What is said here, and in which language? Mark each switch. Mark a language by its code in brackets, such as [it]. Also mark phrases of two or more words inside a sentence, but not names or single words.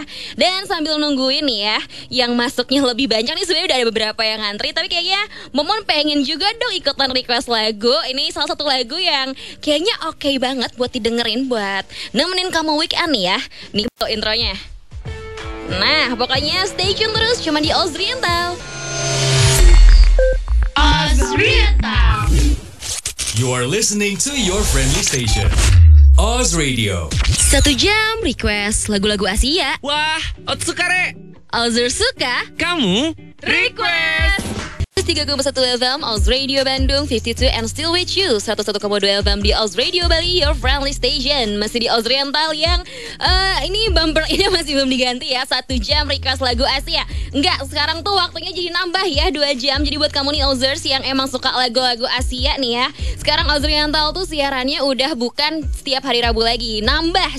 [id] Dan sambil nungguin nih ya, yang masuknya lebih banyak nih, sebenarnya udah ada beberapa yang ngantri, tapi kayaknya Momon pengen juga dong ikutan request lagu. Ini salah satu lagu yang kayaknya oke banget buat didengerin, buat nemenin kamu weekend nih ya. Nih intronya. Nah, pokoknya [en] stay tune [id] terus cuma di Oz Rental. Oz Rental. [en] You are listening to your friendly station, Oz Radio. [id] 1 jam request lagu-lagu Asia. Wah, Otsukare. Ozer suka, Kamu [en] request. 3,1 FM Oz Radio Bandung 52 and still with you 101,2 FM di Oz Radio Bali, your friendly station. [id] Masih di Oz Rental yang ini bumper ini masih belum diganti ya. 1 jam request lagu Asia. Enggak, sekarang tuh waktunya jadi nambah ya 2 jam. Jadi buat kamu nih Ozers yang emang suka lagu-lagu Asia nih ya, sekarang Oz Rental tuh siarannya udah bukan setiap hari Rabu lagi, nambah.